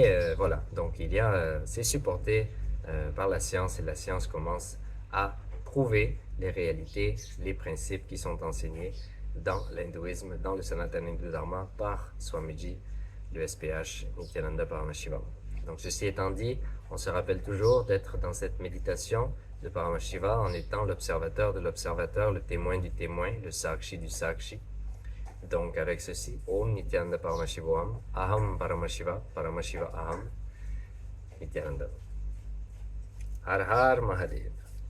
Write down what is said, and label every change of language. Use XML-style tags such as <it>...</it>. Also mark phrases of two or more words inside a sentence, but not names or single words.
<fr>Mais voilà, donc c'est supporté par la science, et la science commence à prouver les réalités, les principes qui sont enseignés dans l'hindouisme, dans le Sanatana Hindu Dharma par Swamiji, le SPH Nityananda Paramashiva. Donc ceci étant dit, on se rappelle toujours d'être dans cette méditation de Paramashiva en étant l'observateur de l'observateur, le témoin du témoin, le sakshi du sakshi. Donc avec ceci,</fr> <sa>ॐ नित्यानन्द परमशिवोऽहम्, अहम् परमशिव, परमशिव अहम्, नित्यानन्द.</sa> <hi>हर हर महादेव.</hi>